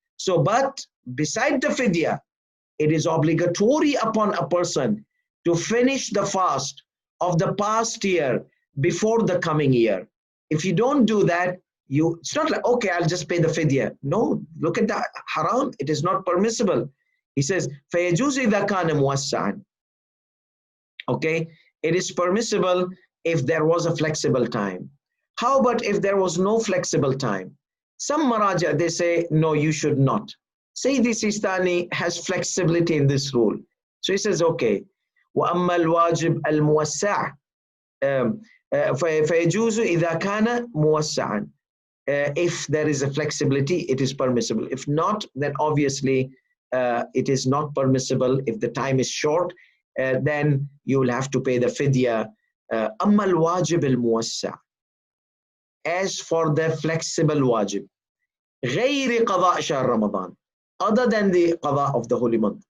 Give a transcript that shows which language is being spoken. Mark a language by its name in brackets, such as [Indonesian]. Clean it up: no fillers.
[English] So, but beside the fidyah, it is obligatory upon a person to finish the fast of the past year before the coming year. If you don't do that, it's not like, okay, I'll just pay the fidyah. No, look at the haram. It is not permissible. He says, [Arabic] فَيَجُوزِ إِذَا كَانَ مُوَسَّعًا. [English] Okay, it is permissible if there was a flexible time. How about if there was no flexible time? Some maraja, they say, no, you should not. Sayyid Sistani has flexibility in this rule. So he says, okay, [Arabic] وَأَمَّا الْوَاجِبْ الْمُوَسَّعِ فَيَجُوزُ إِذَا كَانَ مُوَسَّعًا. [English] If there is a flexibility, it is permissible. If not, then obviously it is not permissible. If the time is short, then you will have to pay the fidyah. [Arabic] أَمَّا الْوَاجِبْ الْمُوَسَّعِ. [English] As for the flexible wajib, [Arabic] غَيْرِ قَضَاء شَهْرِ [English] Ramadan, other than the qadha of the holy month.